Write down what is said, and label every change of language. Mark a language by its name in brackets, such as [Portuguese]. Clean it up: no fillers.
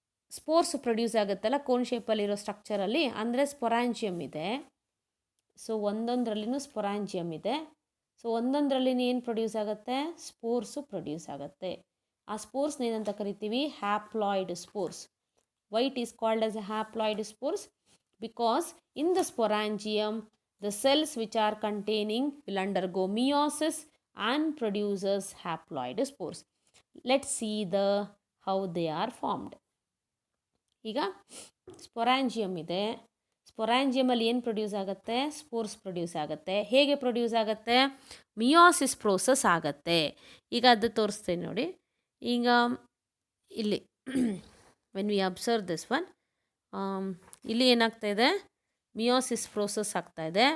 [Kannada] Spores produce ಆಗುತ್ತಲ್ಲ cone ಶೇಪಲ್ಲಿರೋ ಸ್ಟ್ರಕ್ಚರಲ್ಲಿ, ಅಂದರೆ ಸ್ಪೊರಾಂಜಿಯಮ್ ಇದೆ. ಸೊ ಒಂದೊಂದರಲ್ಲಿನೂ ಸ್ಪೊರಾಂಜಿಯಮ್ ಇದೆ. ಸೊ ಒಂದೊಂದರಲ್ಲಿ ಏನು ಪ್ರೊಡ್ಯೂಸ್ ಆಗುತ್ತೆ, ಸ್ಪೋರ್ಸು ಪ್ರೊಡ್ಯೂಸ್ ಆಗುತ್ತೆ. ಆ ಸ್ಪೋರ್ಸ್ನ ಏನಂತ ಕರಿತೀವಿ, haploid spores. [English] Why it is called as a haploid spores? Because in the sporangium, the cells which are containing will undergo meiosis and produces haploid spores. Let's see how they are formed. [Kannada] ಈಗ ಸ್ಪೊರಾಂಜಿಯಮ್ ಇದೆ. ಸ್ಪೊರಾಂಜಿಯಮಲ್ಲಿ ಏನು produce ಆಗುತ್ತೆ, spores produce ಆಗುತ್ತೆ. ಹೇಗೆ produce ಆಗುತ್ತೆ, meiosis process ಆಗುತ್ತೆ. ಈಗ ಅದು ತೋರಿಸ್ತೇನೆ ನೋಡಿ. ಈಗ ಇಲ್ಲಿ [English] when we observe this one, [Kannada] ಇಲ್ಲಿ ಏನಾಗ್ತಾ ಇದೆ, ಮಿಯೋಸಿಸ್ ಪ್ರೋಸೆಸ್ ಆಗ್ತಾಯಿದೆ.